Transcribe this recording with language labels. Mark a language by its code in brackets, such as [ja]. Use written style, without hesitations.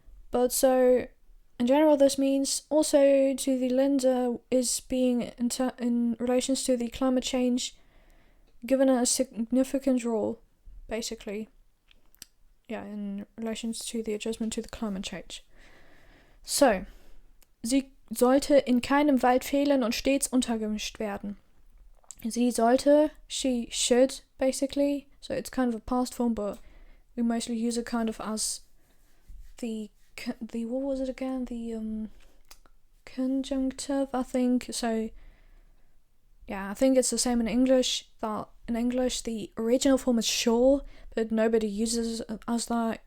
[en] But so, in general, this means also to the Linde is being in relations to the climate change given a significant role, basically. Yeah, in relations to the adjustment to the climate change. [de] So, sie sollte in keinem Wald fehlen und stets untergemischt werden. Sie sollte, [en] she should, basically. So it's kind of a past form, but we mostly use it kind of as the what was it again? The conjunctive, I think. So yeah, I think it's the same in English, that in English the original form is sure, but nobody uses it as that.